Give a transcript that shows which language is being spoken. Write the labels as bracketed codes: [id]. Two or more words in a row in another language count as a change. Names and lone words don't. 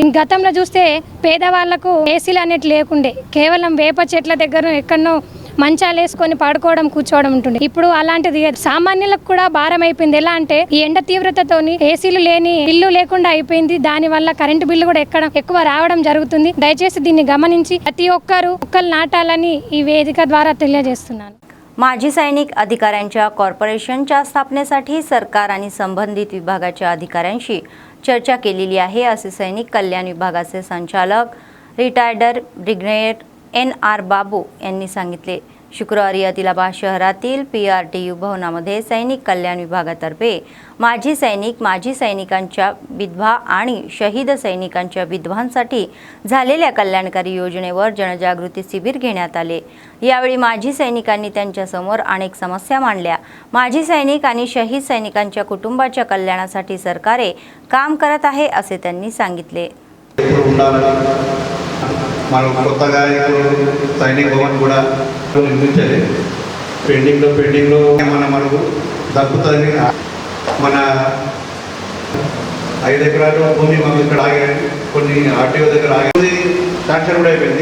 [te] గతంలో చూస్తే పేదవాళ్లకు ఏసీలు అనేటి లేకుండే, కేవలం వేప చెట్ల దగ్గర ఎక్కడనో మంచాలు వేసుకొని పడుకోవడం, కూర్చోవడం ఉంటుంది. ఇప్పుడు అలాంటిది సామాన్యులకు కూడా భారం అయిపోయింది. ఎలా అంటే ఈ ఎండ తీవ్రతతోని ఏసీలు లేని ఇల్లు లేకుండా అయిపోయింది. దాని వల్ల కరెంటు బిల్లు కూడా ఎక్కువ రావడం జరుగుతుంది. దయచేసి దీన్ని गमनिंची ప్రతి ఒక్కరు మొక్కలు నాటాలని ఈ వేదిక ద్వారా తెలియజేస్తున్నాను. [mr] माजी सैनिक अधिकाऱ्यांच्या कॉर्पोरेशनच्या स्थापनेसाठी सरकार आणि संबंधित विभागाच्या अधिकाऱ्यांशी चर्चा केलेली आहे, असे सैनिक कल्याण विभागाचे संचालक [en] retired brigadier [mr] NR बाबू यांनी सांगितले. शुक्रवारी आदिलाबाद शहरातील PRTU भवनामध्ये सैनिक कल्याण विभागातर्फे माजी सैनिकांच्या विधवा आणि शहीद सैनिकांच्या विधवांसाठी झालेल्या कल्याणकारी योजनेवर जनजागृती शिबिर घेण्यात आले. यावेळी माजी सैनिकांनी त्यांच्यासमोर अनेक समस्या मांडल्या. माजी सैनिक आणि शहीद सैनिकांच्या कुटुंबाच्या कल्याणासाठी सरकार काम करत आहे, असे त्यांनी सांगितले. [te] మనం కొత్తగా ఇప్పుడు సైనిక భవన్ కూడా నిర్మించాలి. పెండింగ్లో మనకు దక్కుతుందని మన 5 ఎకరాలు భూమి మనం ఇక్కడ ఆగాయి, కొన్ని RTO దగ్గర ఆగింది, శాంక్షన్ కూడా అయిపోయింది.